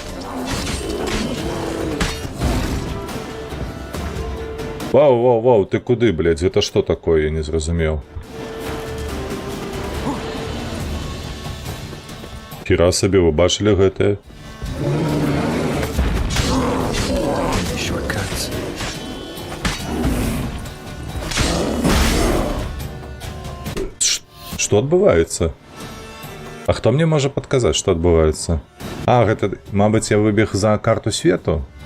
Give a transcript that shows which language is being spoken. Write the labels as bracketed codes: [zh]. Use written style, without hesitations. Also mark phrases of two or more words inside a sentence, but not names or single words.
[uk] Вау, ти куди, блядь? Это що такое, я не зрозумів. Хіра собі, ви бачили гэта? Shortcuts. [be] Што адбываецца? А хто мне можа падказаць, што адбываецца? А, гэта, мабыць, я выбег за карту свету?